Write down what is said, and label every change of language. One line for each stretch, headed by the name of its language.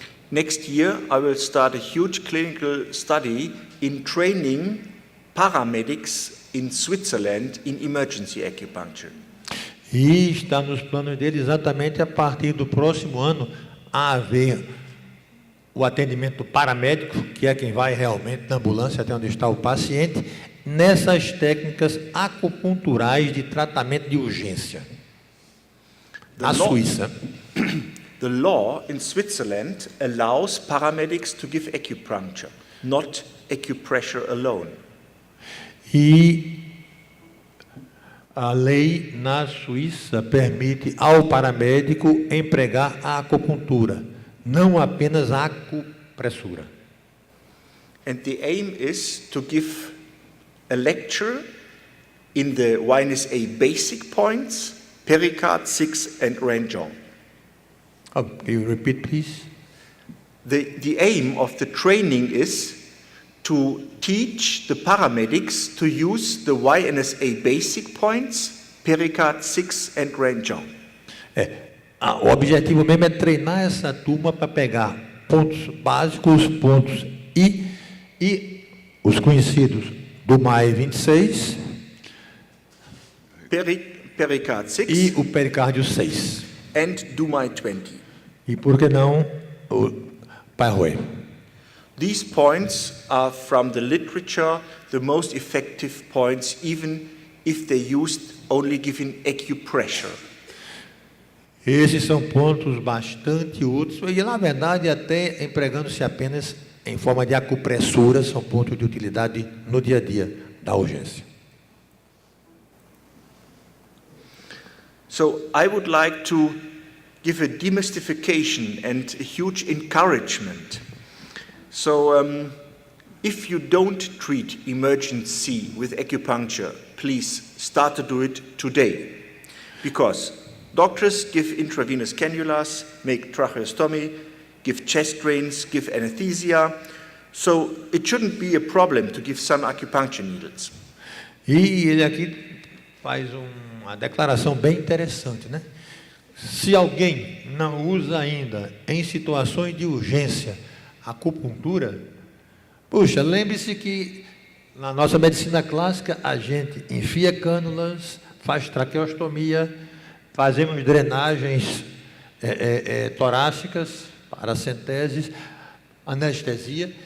English: Next year, I will start a huge clinical study in training paramedics in Switzerland in emergency acupuncture.
Portuguese: E está nos planos dele exatamente a partir do próximo ano a haver o atendimento paramédico, que é quem vai realmente na ambulância até onde está o paciente, nessas técnicas acupunturais de tratamento de urgência. Na Suíça.
English: The law in Switzerland allows paramedics to give acupuncture, not acupressure alone.
Portuguese: E a lei na Suíça permite ao paramédico empregar a acupuntura, não apenas a acupressura.
English: And the aim is to give a lecture in the YNSA basic points, pericard, 6 and Renjong. Can you repeat, please? The aim of the training is to teach the paramedics to use the YNSA basic points, pericard, 6 and Renjong.
Portuguese: O objetivo mesmo é treinar essa turma para pegar pontos básicos, pontos e os conhecidos do MAE 26
English: pericard 6
Portuguese: e o pericárdio 6.
English: And do MAE 20.
Portuguese: E por que não o Parroy?
English: These points are from the literature the most effective points, even if they used only giving acupressure.
Portuguese: Esses são pontos bastante úteis e, na verdade, até empregando-se apenas em forma de acupressura, são pontos de utilidade no dia a dia da urgência.
English: So I would like to give a demystification and a huge encouragement. So if you don't treat emergency with acupuncture, please start to do it today. Because doctors give intravenous cannulas, make tracheostomy, give chest drains, give anesthesia. So it shouldn't be a problem to give some acupuncture needles.
Portuguese: E ele aqui faz uma declaração bem interessante, né? Se alguém não usa ainda em situações de urgência acupuntura, puxa, lembre-se que na nossa medicina clássica a gente enfia cânulas, faz traqueostomia, fazemos drenagens torácicas, paracenteses, anestesia.